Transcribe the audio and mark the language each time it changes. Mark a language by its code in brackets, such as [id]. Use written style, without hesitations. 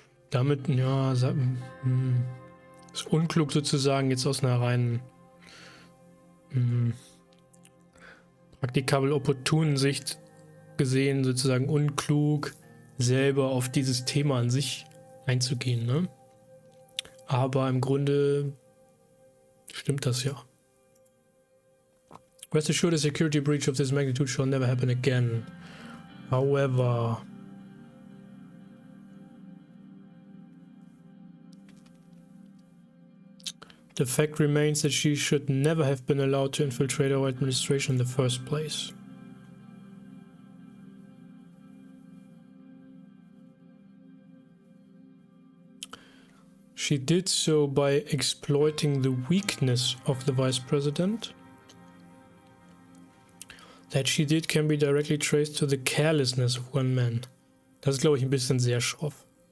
[de] Damit, ja, ist unklug sozusagen jetzt aus einer reinen praktikabel opportunen Sicht gesehen, sozusagen unklug, selber auf dieses Thema an sich einzugehen, ne? Aber im Grunde stimmt das ja. [en] Rest assured, a security breach of this magnitude shall never happen again. However, the fact remains that she should never have been allowed to infiltrate our administration in the first place. She did so by exploiting the weakness of the vice president. That she did can be directly traced to the carelessness of one man. [de] Das ist, glaube ich, ein bisschen sehr schroff.